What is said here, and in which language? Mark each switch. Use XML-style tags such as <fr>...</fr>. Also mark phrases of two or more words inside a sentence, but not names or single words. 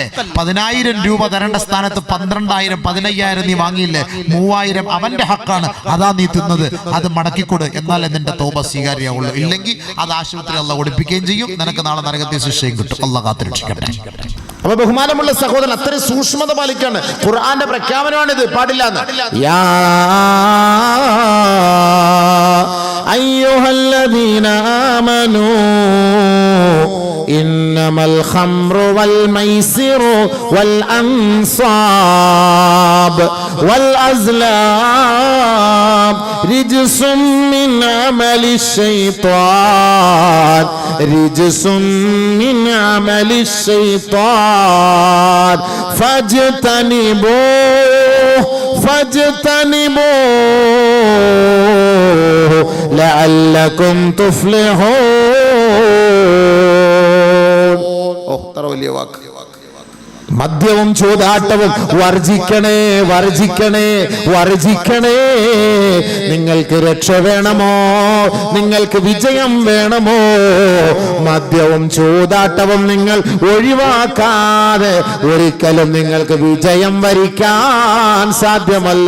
<ml>10,000 രൂപ തരേണ്ട സ്ഥാനത്ത് 12,000, 15,000 നീ വാങ്ങിയില്ലേ, 3,000 അവന്റെ ഹക്കാണ്, അതാ നീ തിന്നത്, അത് മടക്കിക്കൊട്, എന്നാലേ നിന്റെ തൗബ സ്വീകാര്യമാവുള്ളൂ. ഇല്ലെങ്കിൽ അത് ആശുപത്രി അല്ലാഹ് ഒളിപ്പിക്കുകയും ചെയ്യും, നിനക്ക് നാളെ നരകത്തിൽ ശിക്ഷയും കിട്ടും. അല്ലാഹ് കാത്തുരക്ഷിക്കട്ടെ. അപ്പൊ ബഹുമാനമുള്ള സഹോദരൻ, അത്രയും സൂക്ഷ്മത പാലിക്കാണ്. ഖുർആന്റെ പ്രഖ്യാപനമാണിത്, പാടില്ല എന്ന്.</ml> <ar>الذين آمنوا إنما الخمر والميسر والأنصاب والأزلام رجس من عمل الشيطان رجس من عمل الشيطان فاجتنبوه لعلكم تفلحون.</ar> <ml>തറ വലിയ വാക്ക്. മദ്യവും ചൂതാട്ടവും വർജിക്കണേ വർജിക്കണേ വർജിക്കണേ. നിങ്ങൾക്ക് രക്ഷ വേണമോ? നിങ്ങൾക്ക് വിജയം വേണമോ? മദ്യവും ചൂതാട്ടവും നിങ്ങൾ ഒഴിവാക്കാതെ ഒരിക്കലും നിങ്ങൾക്ക് വിജയം വരിക്കാൻ സാധ്യമല്ല.</ml>